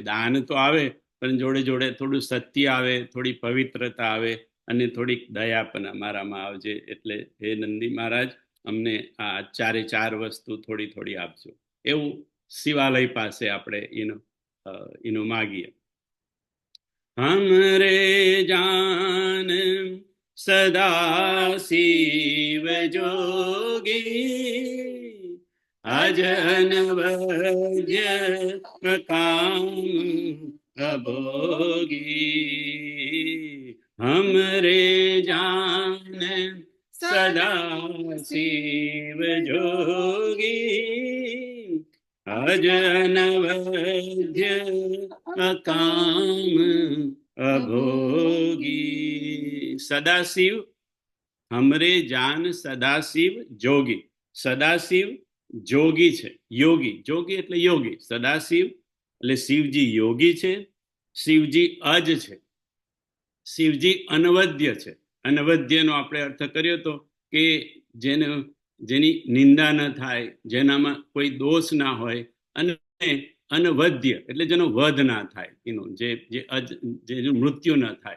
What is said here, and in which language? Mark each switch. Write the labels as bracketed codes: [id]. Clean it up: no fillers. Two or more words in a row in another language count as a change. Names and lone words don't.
[gu] દાન તો આવે, પણ જોડે જોડે થોડું સત્ય આવે, થોડી પવિત્રતા આવે, અને થોડીક દયા પણ અમારામાં આવજે. એટલે હે નંદી મહારાજ, અમને આ 4 વસ્તુ થોડી થોડી આપજો. એવું શિવાલય પાસે આપણે એનું માગીએ. [awa] हमरे जान सदा शिव जोगी, अजन वज्य काम अभोगी. हमरे जान सदा शिव जोगी, अजन वैद्य अकाम अभोगी. सदाशिव, हमरे जान सदाशिव जोगी. [gu] સદાશિવ જોગી છે, યોગી. જોગી એટલે યોગી. સદાશિવ એટલે શિવજી યોગી છે, શિવજી અજ છે, શિવજી અનવદ્ય છે. અનવદ્યનો આપણે અર્થ કર્યો તો કે જેની નિંદા ન થાય, જેનામાં કોઈ દોષ ના હોય, અને અનવદ્ય એટલે જેનો વધ ના થાય, જે મૃત્યુ ન થાય.